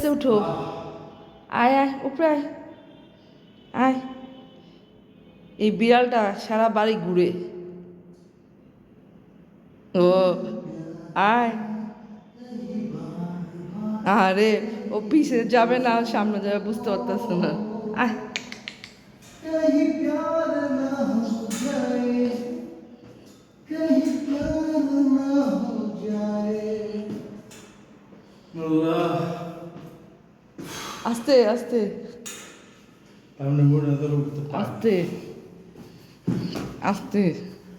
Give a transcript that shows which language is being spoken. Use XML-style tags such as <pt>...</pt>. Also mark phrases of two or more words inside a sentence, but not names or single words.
<bn>আস্তে উঠো। আয় আয় উপরে আয়, আয়। এই বিড়ালটা সারা বাড়ি ঘুরে। ও আয়। আরে ও পিছে যাবে না সামনে যাবে, বুঝতে পারতেছে না। আয়।</bn> <hi>कहीं प्यार ना हो जाए कहीं प्यार ना हो जाए আল্লাহ</hi> <bn>আস্তে আস্তে আমি মনে ধরে উঠতে পারি আস্তে আস্তে</bn>